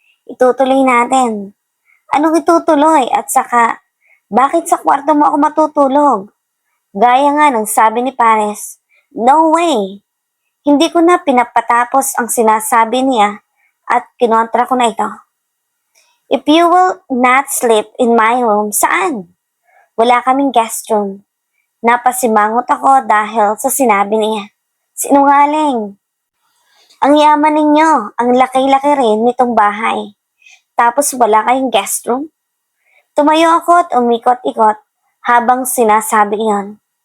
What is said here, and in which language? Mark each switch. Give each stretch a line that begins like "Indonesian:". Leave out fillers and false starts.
Filipino: Itutuloy natin. Anong itutuloy? At saka, bakit sa kwarto mo ako matutulog? Gaya nga ng sabi ni Paris.
English: No way!
Filipino: Hindi ko na pinapatapos ang sinasabi niya at kinontra ko na ito.
English: If you will not sleep in my room,
Filipino: saan? Wala kaming guest room. Napasimangot ako dahil sa sinabi niya. Sinungaling. Ang yaman ninyo, ang laki-laki rin nitong bahay. Tapos wala kayong guest room? Tumayo ako at umikot-ikot habang sinasabi iyon.